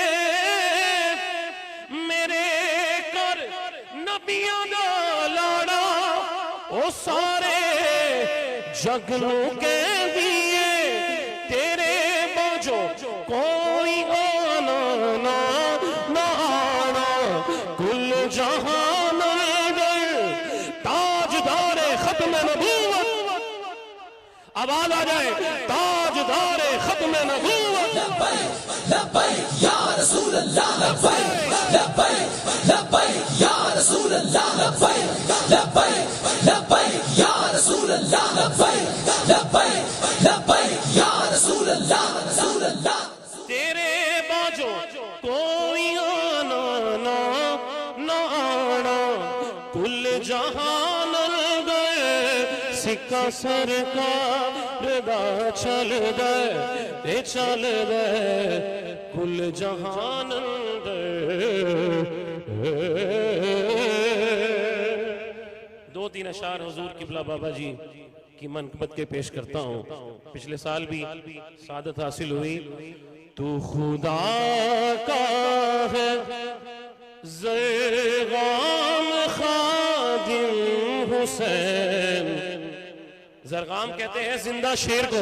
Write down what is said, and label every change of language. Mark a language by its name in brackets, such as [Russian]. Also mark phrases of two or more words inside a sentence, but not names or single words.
[Punjabi] میرے کر نبیاں دا لاڑا او سارے جگ نوں کہہ دئیے، تیرے باجھوں کوئی آنا نہ نہ آنا کل جہان دے, [Urdu] تاجدارِ ختم نبوت، آواز آ جائے، تاجدارِ ختم نبوت. [Arabic] لبيك لبيك يا رسول الله، لبيك لبيك لبيك يا رسول الله، لبيك لبيك لبيك يا رسول الله، لبيك لبيك لبيك يا رسول الله، رسول الله. [Punjabi] تیرے باجھوں کوئی آنا نہ نہ آنا کل جہان گئے، سکہ سرکار دا چل دے چل دے کل جہان دے. [Urdu] دو تین اشعار حضور قبلہ بابا جی کی منقبت کے پیش کرتا ہوں. پچھلے سال بھی سعادت حاصل ہوئی۔ تو خدا کا ہے ضرغام خادم حسین، ضرغام کہتے ہیں زندہ شیر کو.